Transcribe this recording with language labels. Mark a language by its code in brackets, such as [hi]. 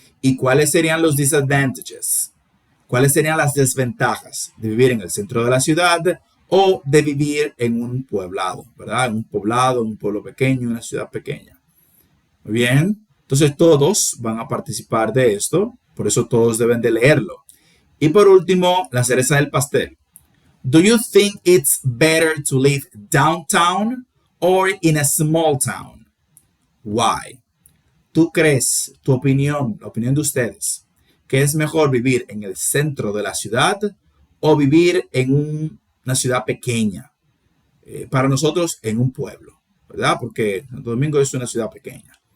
[es] ¿Y cuáles serían los disadvantages? ¿Cuáles serían las desventajas de vivir en el centro de la ciudad o de vivir en un poblado, ¿verdad? En un poblado, un pueblo pequeño, una ciudad pequeña. Muy bien. Entonces todos van a participar de esto. Por eso todos deben de leerlo. Y por último, la cereza del pastel. [en] Do you think it's better to live downtown or in a small town? Why? [es] ¿Tú crees, tu opinión, la opinión de ustedes, que es mejor vivir en el centro de la ciudad o vivir en una ciudad pequeña? Para nosotros, en un pueblo, ¿verdad? Porque Santo Domingo es una ciudad pequeña.